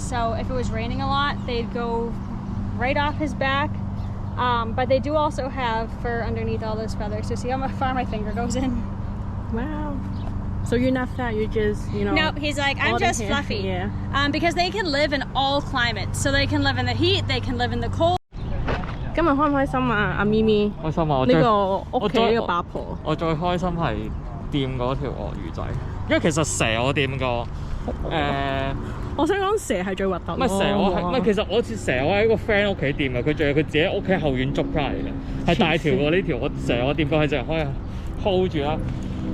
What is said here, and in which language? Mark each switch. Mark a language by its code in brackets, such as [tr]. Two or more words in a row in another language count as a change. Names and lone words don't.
[en] So if it was raining a lot, they'd go right off his back. But they do also have fur underneath all those feathers. So see how far my finger goes in? Wow. So you're not fat, you're just, you know. No, he's like, I'm just hair. fluffy. Yeah. Because they can live in all climates. So they can live in the heat, they can live in the cold. [yue] 今日開唔開心啊？阿咪咪，開心啊！呢個屋企呢個八婆。我最開心係掂嗰條鱷魚仔，因為其實蛇我掂過。我想講蛇係最核突。唔係蛇我係唔係其實我似蛇我喺個 friend 屋企掂嘅，佢仲係佢自己屋企後院捉翻嚟嘅，係大條喎呢條。我蛇我掂過係淨係可以 hold 住啦。